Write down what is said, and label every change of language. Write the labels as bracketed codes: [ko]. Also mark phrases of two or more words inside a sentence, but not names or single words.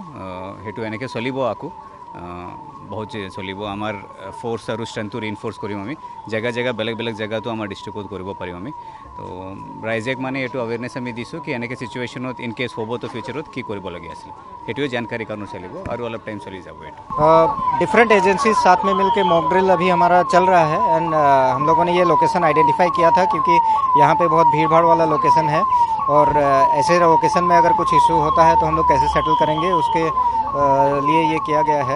[as] সেইটো এনেকৈ চলিব, আকৌ বহুত চলিব। আমাৰ ফ'ৰ্চ আৰু ষ্ট্ৰেংথটো ৰিইনফ'ৰ্চ কৰিম আমি। জেগা জেগা বেলেগ বেলেগ জেগাতো আমাৰ ডিষ্ট্ৰিক্টত কৰিব পাৰিম আমি। তো ৰাইজেক মানে এইটো আৱেৰনেছ আমি দিছোঁ कि এনেকৈ চিটুৱেশ্যনত [en] in case [as] হ'ব তো ফিউচাৰত কি কৰিবলগীয়া আছিল, সেইটোৱে জানকাৰী কাৰণে চলিব আৰু অলপ টাइम চলি যাব। [hi] डिफरेंट एजेंसीज साथ में मिलकर मॉक ड्रिल अभी हमारा चल रहा है एंड हम लोगों ने ये लोकेशन आइडेंटिफाई किया था क्योंकि यहाँ पे बहुत भीड़ भाड़ वाला लोकेशन है और ऐसे लोकेशन में अगर कुछ इशू होता है तो हम लोग कैसे सेटल करेंगे, उसके लिए ये किया गया है।